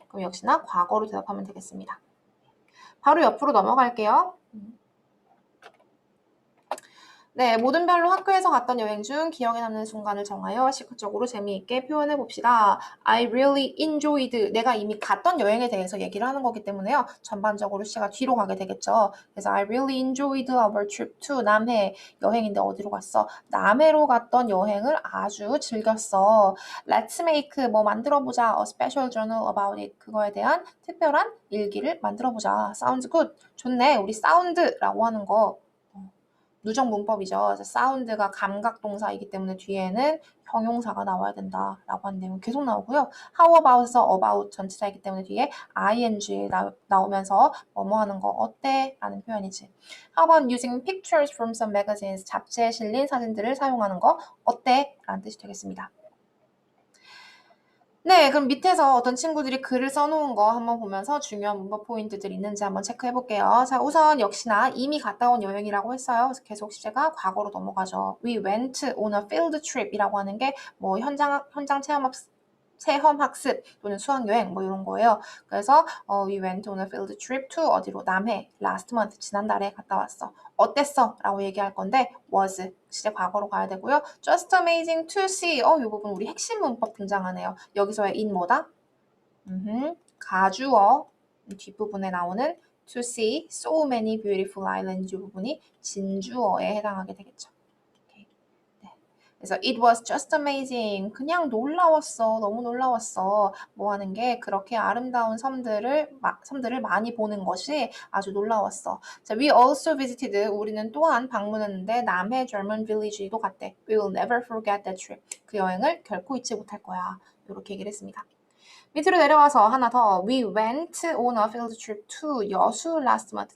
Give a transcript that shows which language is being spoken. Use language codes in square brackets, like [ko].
[ko] 그럼 역시나 과거로 대답하면 되겠습니다. 바로 옆으로 넘어갈게요. 네, 모든 별로 학교에서 갔던 여행 중 기억에 남는 순간을 정하여 시각적으로 재미있게 표현해 봅시다. [en] I really enjoyed. [ko] 내가 이미 갔던 여행에 대해서 얘기를 하는 거기 때문에요. 전반적으로 시가 뒤로 가게 되겠죠. [en] 그래서 I really enjoyed our trip to 남해. [ko] 여행인데 어디로 갔어? 남해로 갔던 여행을 아주 즐겼어. [en] Let's make [ko] 뭐 만들어보자. [en] A special journal about it. [ko] 그거에 대한 특별한 일기를 만들어보자. [en] Sounds good. [ko] 좋네. 우리 사운드라고 하는 거. 누적 문법이죠. 사운드가 감각 동사이기 때문에 뒤에는 형용사가 나와야 된다라고 하는 내용 계속 나오고요. How about에서 about 전치사이기 때문에 뒤에 ing 나오면서 뭐뭐 하는 거 어때? 라는 표현이지. [en] How about using pictures from some magazines? [ko] 잡지에 실린 사진들을 사용하는 거 어때? 라는 뜻이 되겠습니다. 네, 그럼 밑에서 어떤 친구들이 글을 써놓은 거 한번 보면서 중요한 문법 포인트들이 있는지 한번 체크해 볼게요. 자, 우선 역시나 이미 갔다 온 여행이라고 했어요. 그래서 계속 시제가 과거로 넘어가죠. [en] We went on a field trip [ko] 이라고 하는 게 뭐 현장 체험 학습 또는 수학여행 뭐 이런 거예요. [en] 그래서 we went on a field trip to 어디로? [ko] 남해. [en] last month. [ko] 지난달에 갔다 왔어. 어땠어? 라고 얘기할 건데 was. 시제 과거로 가야 되고요. [en] just amazing to see. [ko] 이 부분 우리 핵심 문법 등장하네요. 여기서의 in 뭐다? 가주어. 뒷부분에 나오는 [en] to see so many beautiful islands [ko] 이 부분이 진주어에 해당하게 되겠죠. [en] 그래서 it was just amazing. [ko] 그냥 놀라웠어. 너무 놀라웠어. 뭐 하는 게 그렇게 아름다운 섬들을 많이 보는 것이 아주 놀라웠어. [en] 자, we also visited. [ko] 우리는 또한 방문했는데 남해 German village도 갔대. [en] We will never forget that trip. [ko] 그 여행을 결코 잊지 못할 거야. 이렇게 얘기를 했습니다. 밑으로 내려와서 하나 더. [en] We went on a field trip to 여수 last month.